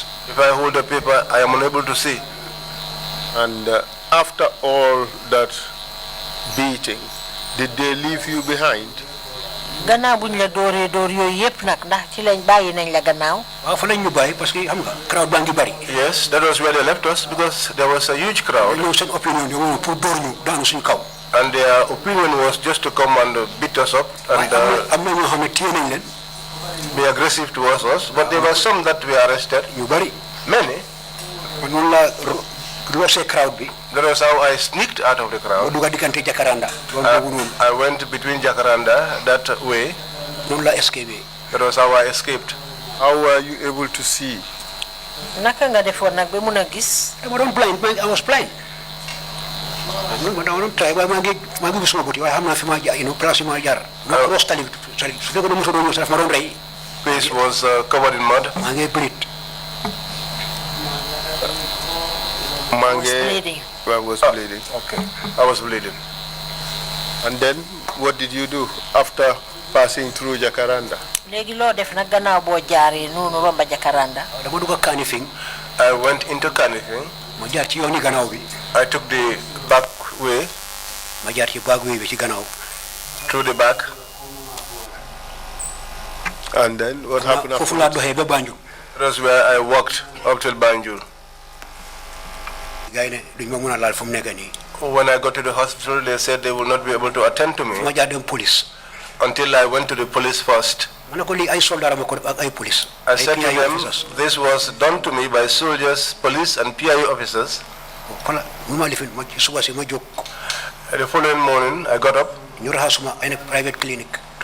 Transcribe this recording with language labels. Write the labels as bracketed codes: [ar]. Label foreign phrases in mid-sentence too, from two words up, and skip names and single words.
[en] If I hold the paper, I am unable to see. And after all that beating, did they leave you behind? [wo] gannaaw buñ la dóoree dóor yooyu yëpp nag ndax ci lañ bàyyi nañ la gannaaw. waaw fa lañ ñu bàyyi [fr] parce que [wo] xam nga crowd baa ngi bari. [en] Yes, that was where they left us because there was a huge crowd. [wo] ñoom seen opinion bi moom pour dóor ñu daanu suñu kaw. [en] And their opinion was just to come and beat us up and [wo] am na ñoo xam ne téye nañ leen. [en] be aggressive towards us. But there were some that were arrested. [wo] ñu bari. [en] Many. [wo] noonu la roosee crowd bi. [en] That was how I sneaked out of the [wo] ma [en] crowd. [wo] dugg diggante Jacaranda. loolu boobu noonu. [en] I went between Jacaranda that way. [wo] noonu la escapé. [en] That was how I escaped. How were you able to see? [wo] naka nga defoon nag ba mun a gis. [en] I was blind. [wo] ma doon try waaye maa ngi gis sama bët yi waaye xam naa fi ma jaar place yi ma jaar. ma cross tali su fekkoon ne mosoo doon ñëw sax ma doon rey. [en] Face was covered in mud. [wo] maa ngi bleed. [en] bleeding. I was bleeding. Okay. I was bleeding. And then, what did you do after passing through Jacaranda? [wo] léegi loo def nag gannaaw boo jaaree noonu romba Jacaranda. dama dugg Kanifing. [en] I went into Kanifing. [wo] ma jaar ci yooni gannaaw bi. [en] I took the back way. [wo] ma jaar ci [en] back way [wo] bi ci gannaaw. [en] Through the back. And then, what happened after? [wo] foofu laa doxee ba Banjul. [en] That's where I walked up till Banjul. [wo] gars yi ne duñ ma mën a laal fu mu nekk nii. [en] When I got to the hospital, they said they will not be able to attend to me police. until I went to the police first. I said to them, this was done to me by soldiers, police, and PIU officers. The following morning, I got up to a private clinic.